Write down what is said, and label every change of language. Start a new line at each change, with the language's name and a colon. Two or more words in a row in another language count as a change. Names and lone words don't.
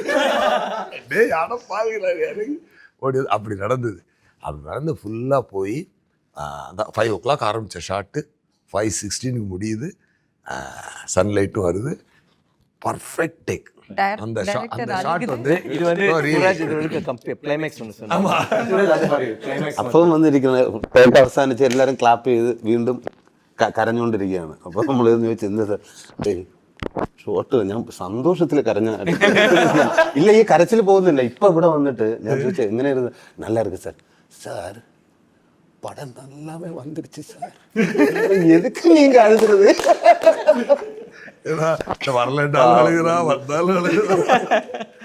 Tamil: டேய் ஆனால் பாதிகளா ஓடி அப்படி நடந்தது. அப்படி நடந்து ஃபுல்லாக போய் அதான் 5 o'clock ஆரம்பித்த ஷாட்டு 5:16 முடியுது. சன்லைட்டும் வருது.
English: perfect take.
Tamil: அந்த ஷாட் வந்து இது வந்து கிளைமேக்ஸ் ஒன்று சொன்னாங்க.
Malayalam: അപ്പം വന്നിരിക്കുന്ന ടേക്ക് അവസാനിച്ച് എല്ലാവരും ക്ലാപ്പ് ചെയ്ത് വീണ്ടും കരഞ്ഞുകൊണ്ടിരിക്കുകയാണ്. അപ്പോൾ നമ്മൾ ചോദിച്ചു എന്താ സാർ ഷോട്ട്, ഞാൻ സന്തോഷത്തിൽ കരഞ്ഞ ഇല്ല, ഈ കരച്ചിൽ പോകുന്നില്ല. ഇപ്പം ഇവിടെ വന്നിട്ട് ഞാൻ ചോദിച്ചു എങ്ങനെയായിരുന്നു,
Tamil: நல்லா இருக்கு சார். சார் படம் நல்லாவே வந்துருச்சு சார், எதுக்கு நீங்க அழுதுறது? வரலன்றாலும் அழுகிறா, வந்தாலும் அழுகிறா.